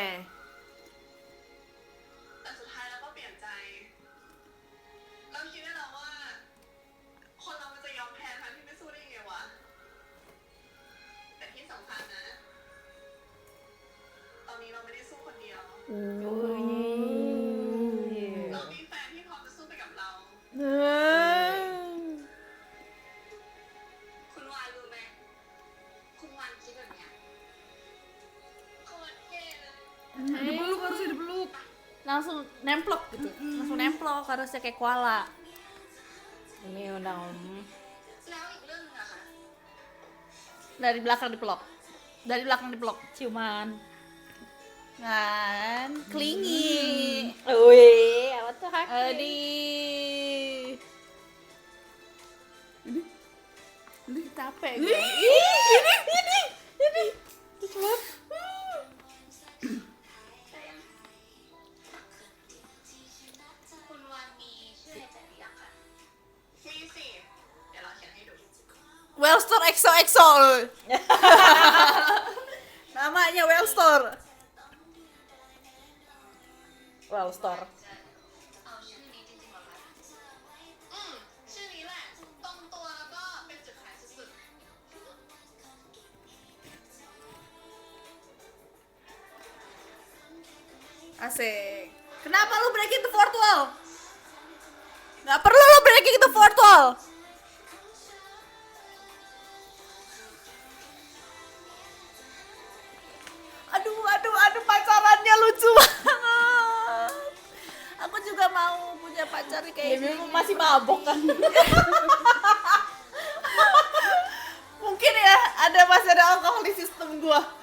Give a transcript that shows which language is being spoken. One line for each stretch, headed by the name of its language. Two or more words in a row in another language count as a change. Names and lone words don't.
Thai: แต่สุดท้ายเราก็เปลี่ยนใจ เราคิดได้แล้วว่า คนเรามันจะยอมแพ้ทั้งที่ไม่สู้ได้ยังไงวะ แต่ที่สำคัญนะ ตอนนี้เราไม่ได้สู้คนเดียว เรามีแฟนที่พร้อมจะสู้ไปกับเรา คุณวานรู้ไหม คุณวานคิดแบบเนี้ยโคตรเท่เลย
Indonesian: Dipeluk, harusnya dipeluk. Langsung nemplok gitu. Langsung nemplok harusnya kayak koala. meow.
Thai: แล้วอีกเรื่องหนึงอะค่ะ
Indonesian: Dari belakang dipeluk. Dari belakang dipeluk. Ciuman. Kan, klingi. Wih, apa tuh haki? Aduh. Ini Capek gue. Lucu banget.
Thai: คุณวานมีชื่อในใจหรือยังคะ มีสิ เดี๋ยวเราเขียนให้ดู
Indonesian: Wellstore XOXO. Namanya Wellstore. Well store.
Thai: จะเอาชื่อนี้จริงๆเหรอคะ ชื่อนี้แหละ ตรงตัวแล้วก็เป็นจุดขายสุด
Indonesian: Asik. Kenapa lu
English: breaking the fourth wall?
Indonesian: Gak perlu lu
English: breaking the fourth wall.
Indonesian: Aduh, pacarannya lucu banget. Aku juga mau punya pacar kayak Ya, gini. masih mabok kan? Mungkin ya, masih ada alkohol di sistem gua.